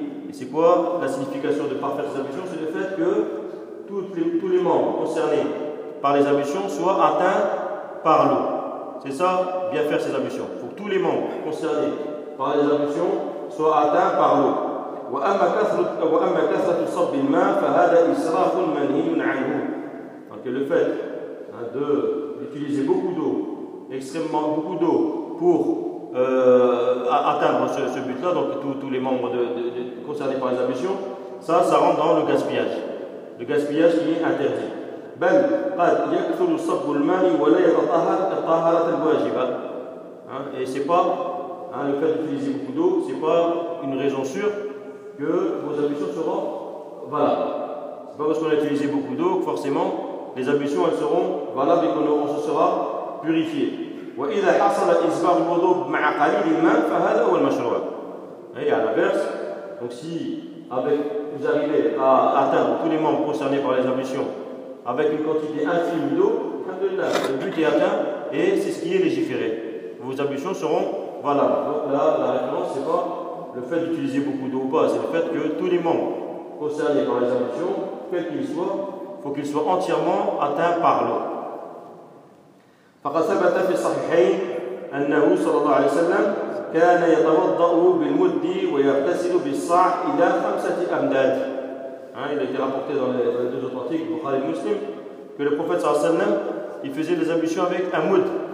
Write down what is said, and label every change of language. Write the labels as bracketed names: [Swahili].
[French] Et c'est quoi la signification de parfaire ses ablutions? C'est le fait que tous les membres concernés par les ablutions soient atteints par l'eau. C'est ça, bien faire ses ablutions. Il faut que tous les membres concernés par les ablutions soient atteints par l'eau. [Arabic] وأما كثرة صب الماء فهذا إسراف منهي عنه. [French] Donc le fait de utiliser beaucoup d'eau, extrêmement beaucoup d'eau, pour atteindre ce but-là, donc tous les membres de concernés par les ablutions, ça rentre dans le gaspillage qui est interdit. [Arabic] بل قد يكثر صب الماء ولا يتطهر الطهارة الواجبة. [French] Et c'est pas le fait d'utiliser beaucoup d'eau, c'est pas une raison sûre que vos ablutions seront valables. C'est pas parce qu'on a utilisé beaucoup d'eau que forcément les ablutions elles seront valables et qu'on se sera purifié. [Arabic] وإذا حصل إسباغ الوضوء مع قليل الماء فهذا هو المشروع. [French] Et à l'inverse, donc si avec, vous arrivez à atteindre tous les membres concernés par les ablutions avec une quantité infime d'eau, le but est atteint et c'est ce qui est légiféré. Vos ablutions seront valables. Donc là, la référence, ce n'est pas le fait d'utiliser beaucoup d'eau ou pas, c'est le fait que tous les membres concernés par les ablutions, quels qu'ils soient, il faut qu'ils soient entièrement atteints par l'eau. [Arabic] فقد ثبت في الصحيحين أنه صلى الله عليه وسلم كان يتوضأ بالمد ويغتسل بالصاع إلى خمسة أمداد. [French] Il a été rapporté dans les deux authentiques, Bukhari et Muslim, que le prophète [Arabic] صلى الله عليه وسلم [French] il faisait les ablutions avec un mud.